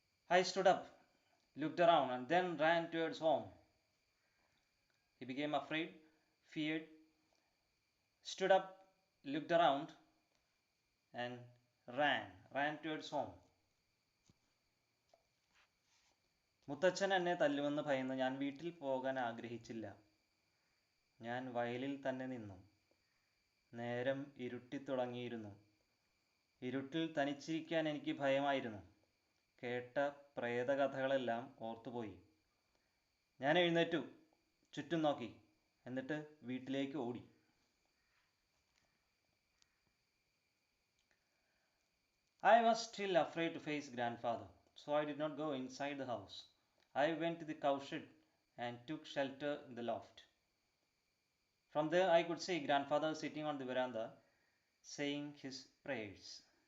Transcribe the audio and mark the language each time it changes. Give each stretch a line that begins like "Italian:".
English: I stood up, looked around, and then ran towards home. He became afraid, feared, stood up, looked around, and ran towards home.
Malayalam: മുത്തച്ഛൻ എന്നെ തല്ലുമെന്ന് ഭയന്ന് ഞാൻ വീട്ടിൽ പോകാൻ ആഗ്രഹിച്ചില്ല. ഞാൻ വയലിൽ തന്നെ നിന്നു. നേരം ഇരുട്ടിത്തുടങ്ങിയിരുന്നു. ഇരുട്ടിൽ തനിച്ചിരിക്കാൻ എനിക്ക് ഭയമായിരുന്നു. കേട്ട പ്രേതകഥകളെല്ലാം ഓർത്തുപോയി. ഞാൻ എഴുന്നേറ്റു, ചുറ്റും നോക്കി, എന്നിട്ട് വീട്ടിലേക്ക് ഓടി.
English: I was still afraid to face grandfather, so I did not go inside the house. I went to the cowshed and took shelter in the loft. From there I could see grandfather sitting on the veranda saying his prayers.